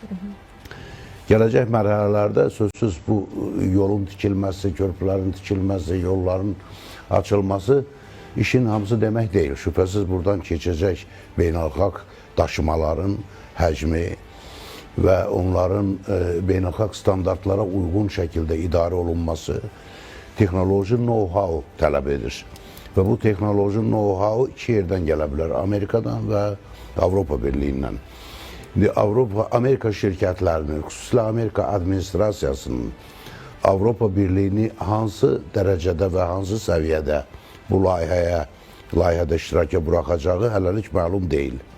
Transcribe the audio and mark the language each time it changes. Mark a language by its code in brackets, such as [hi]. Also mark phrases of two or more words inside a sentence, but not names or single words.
[az] Gələcək mərhələlərdə sözsüz bu yolun tikilməsi, körpülərin tikilməsi, yolların açılması işin hamısı demək deyil. Şübhəsiz buradan keçəcək beynəlxalq daşımaların həcmi və onların beynəlxalq standartlara uyğun şəkildə idarə olunması texnoloji know-how tələb edir. Və bu texnoloji know-how iki yerdən gələ bilər. Amerikadan və Avropa Birliyindən. Amerika şirkətlərinin, xüsusilə Amerika administrasiyasının Avropa Birliyini hansı dərəcədə və hansı səviyyədə bu layihədə iştiraka buraxacağı hələlik məlum deyil.